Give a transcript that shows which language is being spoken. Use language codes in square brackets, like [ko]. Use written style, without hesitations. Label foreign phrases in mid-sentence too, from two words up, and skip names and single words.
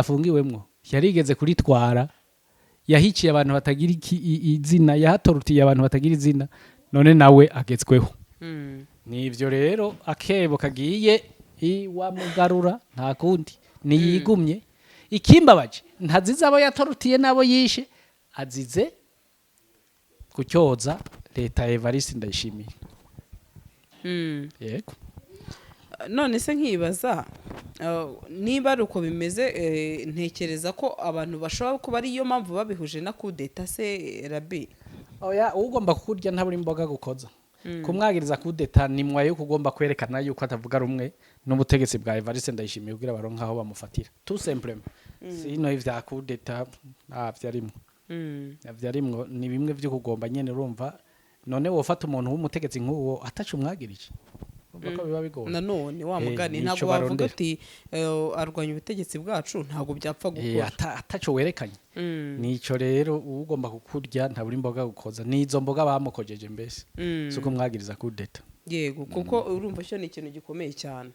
[rn] afungiwemwo yarigeze kuritwara yahiciye abantu batagira izina yahatorutiye abantu batagira izina none nawe agezweho nivyo rero akebo kagiye iwamugarura nta kundi niyigumye ikimbabaje ntazize abo yatorutiye nabo yishe azize kucyoza leta Evariste Ndayishimiye yego none se nkibaza niba ari uko bimeze ntekereza ko abantu bashobora kuba ari yo mpamvu babihuje na kudeta se Rabi oya ugomba kukurya ntaburi imboga gukoza kumwagiriza kudeta ni mwayo kugomba kwerekana yuko atavuga rumwe n'ubutegetsi bwa Evariste Ndayishimiye kugira baronka aho bamufatira [fr] tout simplement [rn] sino ivya kudeta vyarimwo vyarimwo ni bimwe vyo kugomba nyene urumva none wofata umuntu w'umutegetsi nk'uwo atacu umwagirije ubwo biba bigoye nanone wa mugani ntabwo bavuga ati arwanya ubutegetsi bwacu ntabwo byapfa gukora atacu werekanye nico rero ugomba kukurya ntaburi imboga gukoza nizo mboga bamukojeje mbese suko mwagiriza kudeta yego kuko urumva cyo ni ikintu gikomeye cyane